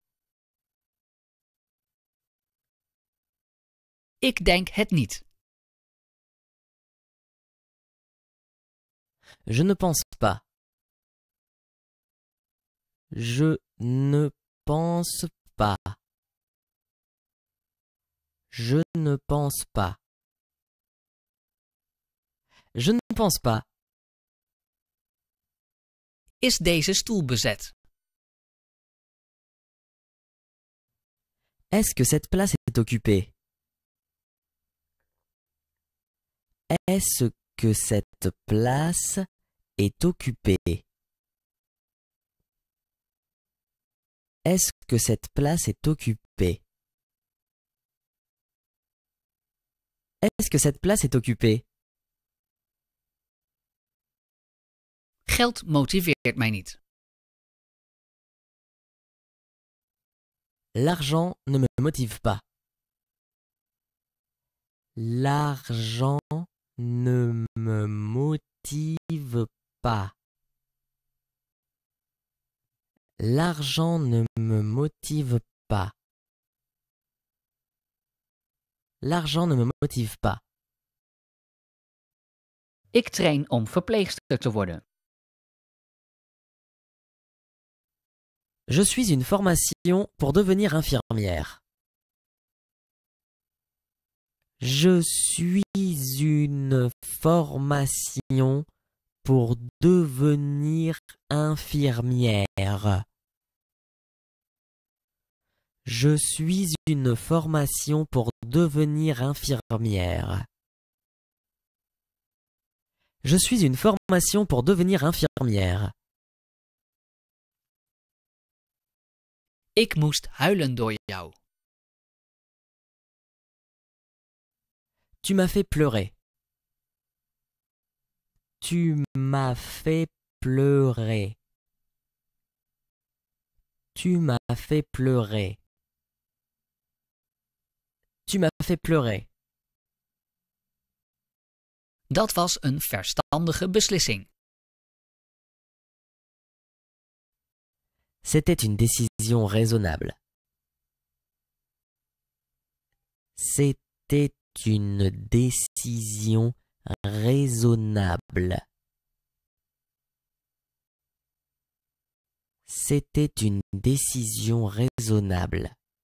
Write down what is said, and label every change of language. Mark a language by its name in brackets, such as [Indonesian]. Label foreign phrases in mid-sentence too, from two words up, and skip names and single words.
[Dutch] Ik denk het niet. [French] Je ne pense pas. Je ne pense pas. Je ne pense pas. Je ne pense pas. [Dutch] Is deze stoel bezet? [French] Est-ce que cette place est occupée? Est-ce que cette place est occupée? Est-ce que cette place est occupée? Est-ce que cette place est occupée? [Dutch] Geld motiveert mij niet. [French] L'argent ne me motive pas. L'argent ne me motive pas. L'argent ne me motive pas. L'argent ne me motive pas. [Dutch] Ik train om verpleegster te worden. [French] Je suis une formation pour devenir infirmière. Je suis une formation pour devenir infirmière. Je suis une formation pour devenir infirmière. Je suis une formation pour devenir infirmière. [Dutch] Ik moest huilen door jou. [French] Tu m'as fait pleurer. Tu m'as fait pleurer. Tu m'as fait pleurer. Tu m'as fait pleurer. [Dutch] Dat was een verstandige beslissing. [French] C'était une décision raisonnable. C'était une décision raisonnable. C'était une décision raisonnable.